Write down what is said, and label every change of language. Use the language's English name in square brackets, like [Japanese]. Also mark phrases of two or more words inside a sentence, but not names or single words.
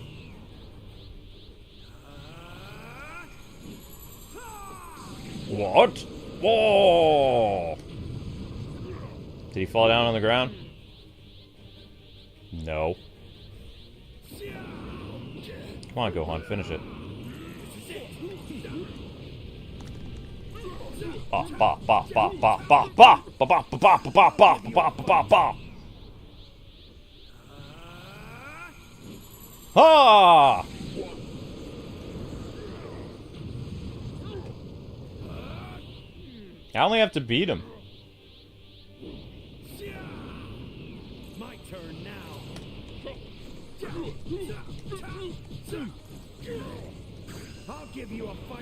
[English] What? Whoa! Did he fall down on the ground? No. Come on, Gohan, finish it. Ba ba ba ba ba ba ba ba ba ba ba ba ba ba ba ba ba. Ha! I only have to beat him. My turn now. I'll give you a fight.